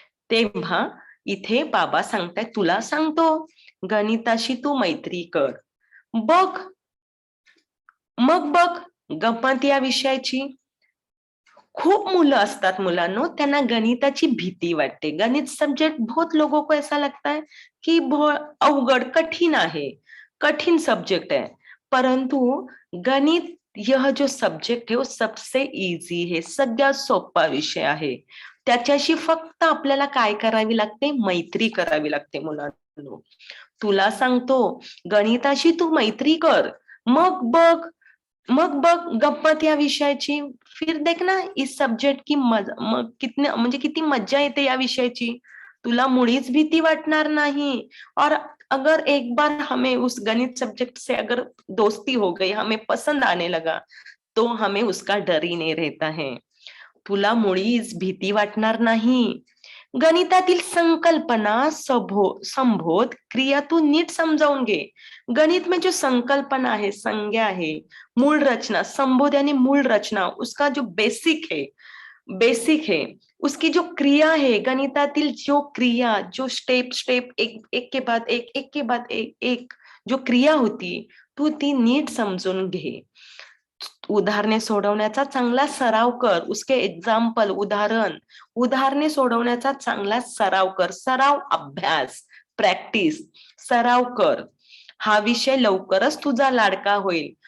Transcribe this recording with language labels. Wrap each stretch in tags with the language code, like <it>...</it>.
<mr>तेव्हा इथे बाबा सांगताय तुला सांगतो गणिताशी तू मैत्री कर. बघ बघ गंमत या विषयाची. खूप मुलं असतात मुलांनो, त्यांना गणिताची भीती वाटते.</mr> <hi>गणित सब्जेक्ट बहुत लोगों को ऐसा लगता है कि अवघड कठिन आहे, कठिन सब्जेक्ट है. परंतु गणित यह जो सब्जेक्ट है वो सबसे इजी है,</hi> <mr>सगळ्यात सोपा विषय आहे. त्याच्याशी फक्त आपल्याला काय करावी लागते, मैत्री करावी लागते मुलांनो. तुला सांगतो गणिताशी तू मैत्री कर. मग बघ गंमत या विषयाची.</mr> <hi>फिर देख ना इस सब्जेक्ट की</hi> <mr>किती मज्जा येते या विषयाची. तुला मुळीच भीती वाटणार नाही.</mr> <hi>और अगर एक बार हमें उस गणित सब्जेक्ट से अगर दोस्ती हो गई, हमें पसंद आने लगा तो हमें उसका डर ही नहीं रहता है.</hi> <mr>तुला मुळीच भीती वाटणार नाही. गणितातील संकल्पना संबोध क्रिया तू नीट समजावून घे.</mr> <hi>गणित में जो संकल्पना है, संज्ञा है, मूल रचना, संबोध यानी मूल रचना, उसका जो बेसिक है, उसकी जो क्रिया है, गणितातील जो क्रिया, जो स्टेप एक के बाद एक जो क्रिया होती</hi> <mr>तू ती नीट समजून घे. उदाहरणे सोडवण्याचा चांगला सराव कर.</mr> <hi>उसके एग्जाम्पल,</hi> <mr>उदाहरणे सोडवण्याचा चांगला सराव कर. सराव, अभ्यास, प्रैक्टिस, सराव कर. हा विषय लवकरच तुझा लाडका होईल.</mr>